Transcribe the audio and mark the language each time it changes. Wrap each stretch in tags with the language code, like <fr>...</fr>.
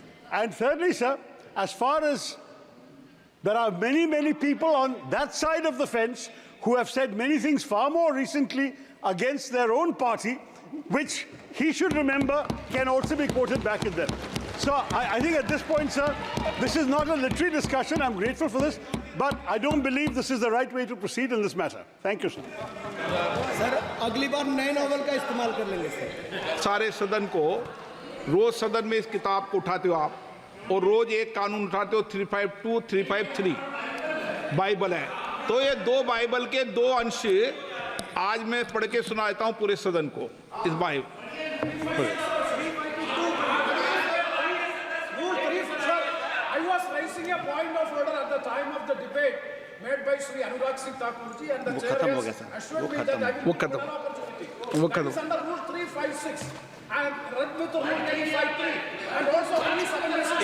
<en>And thirdly, sir, as far as there are many, many people on that side of the fence who have said many things far more recently against their own party, which he should remember can also be quoted back at them. So I think at this point, sir, this is not a literary discussion. I'm grateful for this, but I don't believe this is the right way to proceed in this matter. Thank you, sir.</en> <hi>Sir अगली बार नए novel का इस्तेमाल कर लेंगे sir. सारे सदन को रोज सदन में इस किताब को उठाते हो आप, और रोज एक कानून उठाते हो 352, 353 बाइबल है। तो ये दो बाइबल के दो अंश आज मैं पढ़ के सुनाता हूँ पूरे सदन को इस Bible.</hi> <en>I was raising a point of order at the time of the debate made by Sri Anurag Singh Thakur ji, and the chair has assured me that I will give an opportunity. That is under Rule 356 and read with Rule 353 and also Rule 7.</en>